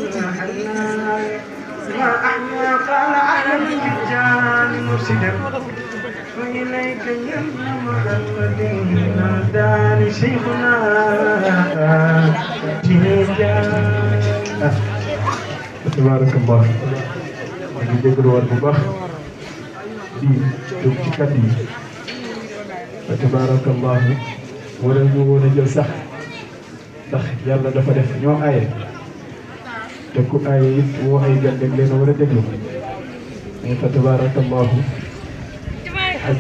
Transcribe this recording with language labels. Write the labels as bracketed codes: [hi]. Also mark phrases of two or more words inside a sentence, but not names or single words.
[ar] ما أحيا قال أحمد التيجان مرشدا وإليك يمنى محمد ناداني شيخنا تيجان تبارك الله [wo] di dégluwaat bu baax di jóg ci kàddu yi [ar] فتبارك الله [wo] wala ñu woon a jël sax ndax yàlla dafa def ñoo aaye te ku aaye it woo ay gan rek leen a war a déglu mais [ar] فتبارك الله [wo] Hadji